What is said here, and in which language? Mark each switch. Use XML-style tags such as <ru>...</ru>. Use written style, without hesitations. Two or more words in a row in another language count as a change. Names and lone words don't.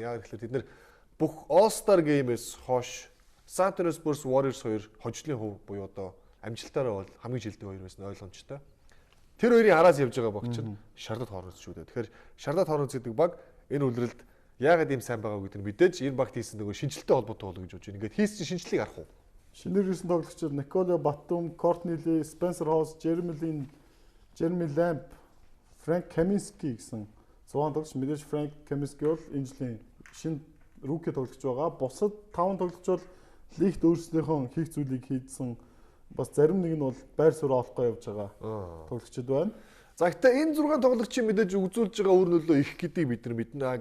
<mn>Ягаад тэгэхээр тэд нар бүх All-Star Game-ээс хойш San Antonio Spurs Warriors хоёр хожлын хувь буюу одоо амжилтаараа бол хамгийн жилдэг хоёр байсан ойлгомжтой. Тэр хоёрын араас явж байгаа баг чинь Charlotte Hornets шүү дээ. Тэгэхээр Charlotte Hornets гэдэг баг энэ үлрэлд яагаад ийм сайн байгаа гэдэг нь мэдээж энэ багт хийсэн нөгөө шинжилтэй холбоотой болоо гэж бодож байна. Ингээд хийсэн шинжилгээг харах уу? Шинээр ирсэн тоглогчид Nicola Batum, Courtney Lee, Spencer Hawes, Jeremy Lin, Jeremy Lamb, Frank Kaminsky гэсэн 6 тоглогч. Мэдээж Frank Kaminsky бол энэ жилийн шинэ rookie тоглогч байгаа. Бусад 5 тоглогч бол лигт өөрсдийнхөө хийх зүйлийг хийдсэн. Бас зарим нэг нь бол байр суурь олохгүй явж байгаа тоглогчид байна. За гэхдээ энэ 6 тоглогчийн мэдээж үзүүлж байгаа үр нөлөө их гэдгийг бид нар мэднэ.</mn>